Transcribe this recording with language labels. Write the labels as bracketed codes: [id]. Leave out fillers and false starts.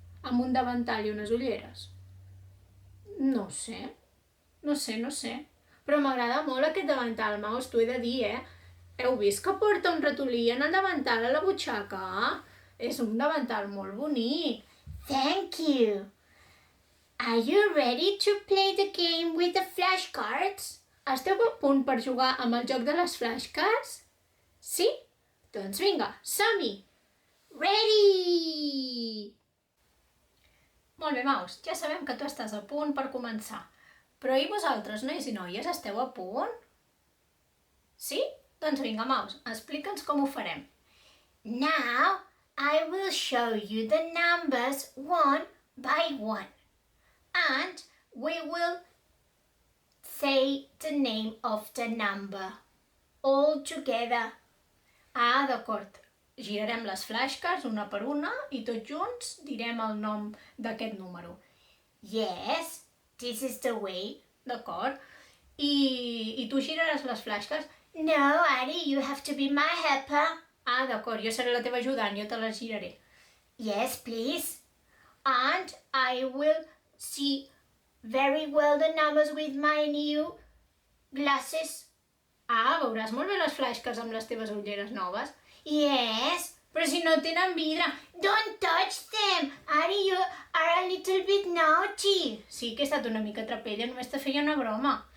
[ca] Amb un davantal i unes ulleres? No sé. No sé. Però m'agrada molt aquest davantal, Maus, t'ho he de dir, Heu vist que porta un ratolí en el davantal a la butxaca? És un davantal molt bonic. [en] Thank you. Are you ready to play the game with the flashcards? [ca] Esteu a punt per jugar amb el joc de les flashcards? Sí? Doncs vinga, som-hi! [en] Ready! [ca] Molt bé, Maus, ja sabem que tu estàs a punt per començar. Però i vosaltres, nois i noies, esteu a punt? Sí? Doncs vinga, Maus, explica'ns com ho farem. [en] Now, I will show you the numbers one by one. And we will say the name of the number all together. [ca] D'acord. Girarem les flashcards una per una i tots junts direm el nom d'aquest número. [en] Yes, this is the way. [ca] D'acord. I tu giraràs les flashcards? [en] No, Ari, you have to be my helper. [ca] D'acord, jo seré la teva ajudant, jo te les giraré. [en] Yes, please. And I will see very well the numbers with my new glasses. [ca] Veuràs molt bé les flashcards amb les teves ulleres noves. [en] Yes. [ca] Però si no tenen vidre. [en] Don't touch them. Ari, you are a little bit naughty. [ca] Sí que he estat una mica trapella, només te feia una broma.